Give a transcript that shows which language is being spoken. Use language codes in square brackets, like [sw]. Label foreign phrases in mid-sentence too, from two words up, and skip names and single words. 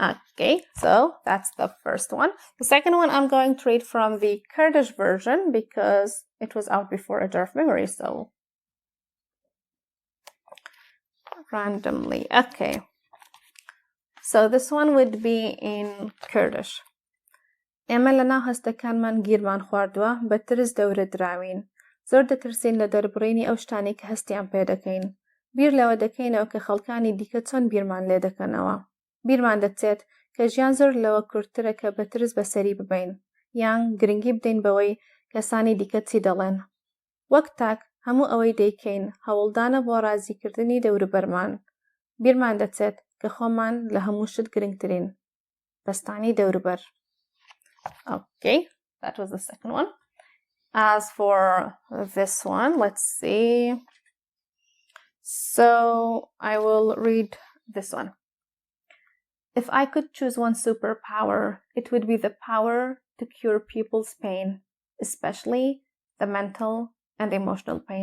[en] Okay, so that's the first one. The second one I'm going to read from the Kurdish version because it was out before a jar of memory, so randomly. Okay, so this one would be in Kurdish. [ckb] ئێمە لە ناو هەستەکانمان گیرمان خواردووە بە ترس دەورە دراوین. زۆر دەترسین لە دەربڕینی ئەو شتانی کە هەستیان پێ دەکەین. بیر لەوە دەکەینەوە کە خەڵکانی دیکە چۆن بیرمان لێ دەکەنەوە. بیرمان دەچێت کە ژیان زۆر لەوە کورتترە کە بە ترس بەسەری ببین یان گرنگی بدەین بەوەی کەسانی دیکە چی دەڵێن. وەک تاک هەموو ئەوەی دەیکەین هەوڵدانە بۆ ڕازیکردنی دەوروبەرمان. بیرمان دەچێت کە خۆمان لە هەموو شت گرنگترین. بەستانی دەوروبەر. [en] Okay, that was the second one. As for this one, let's see. So I will read this one. If I could choose one superpower, it would be the power to cure people's pain, especially the mental and emotional pain.